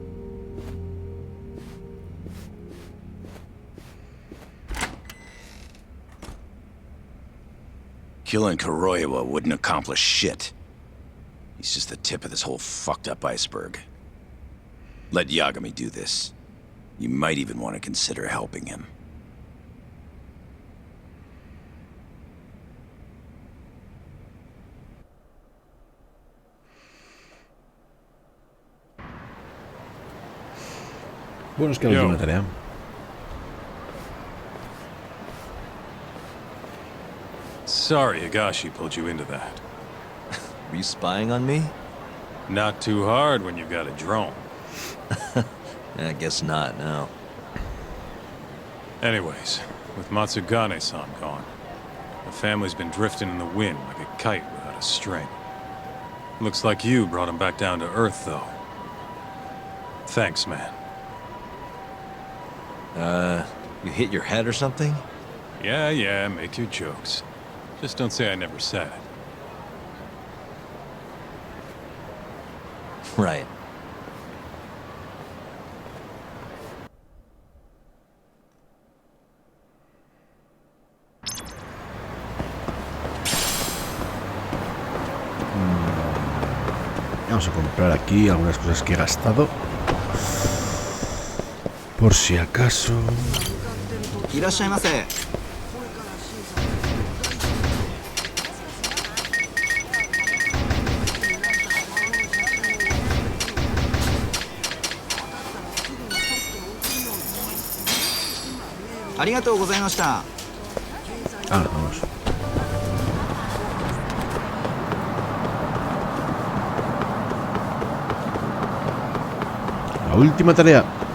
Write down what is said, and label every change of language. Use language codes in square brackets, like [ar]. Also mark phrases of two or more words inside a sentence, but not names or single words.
[en] Killing Kuroiwa wouldn't accomplish shit. He's just the tip of this whole fucked up iceberg. Let Yagami do this. You might even want to consider helping him. [es] Bueno, es que la última tarea. [en] Sorry Higashi pulled you into that. Were you spying on me? Not too hard when you've got a drone. I guess not, no. Anyways, with Matsugane-san gone, the family's been drifting in the wind like a kite without a string. Looks like you brought him back down to earth, though. Thanks, man. You hit your head or something? Yeah, make your jokes. Just don't say I never said it. Right. [es] Vamos a comprar aquí algunas cosas que he gastado. Por si acaso. [ja] いらっしゃいませ。ありがとうございました。 [es] Ah, vamos. La última tarea.